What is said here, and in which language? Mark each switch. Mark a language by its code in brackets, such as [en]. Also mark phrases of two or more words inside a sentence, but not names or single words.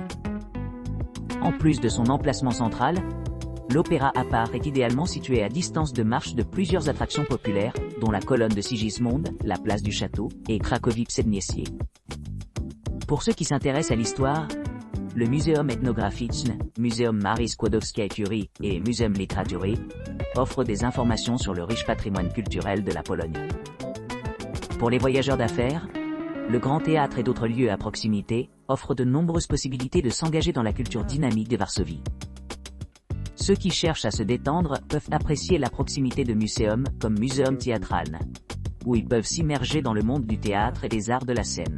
[fr] En plus de son emplacement central, l'Opéra à part est idéalement situé à distance de marche de plusieurs attractions populaires, dont la colonne de Sigismund, la place du château, et Cracovie Przedmieście. Pour ceux qui s'intéressent à l'histoire, le Muzeum Etnograficzne, Muzeum Marii Skłodowskiej-Curie et Muzeum Literatury offre des informations sur le riche patrimoine culturel de la Pologne. Pour les voyageurs d'affaires, le Grand Théâtre et d'autres lieux à proximité offrent de nombreuses possibilités de s'engager dans la culture dynamique de Varsovie. Ceux qui cherchent à se détendre peuvent apprécier la proximité de muséums comme Muzeum Teatralne, où ils peuvent s'immerger dans le monde du théâtre et des arts de la scène.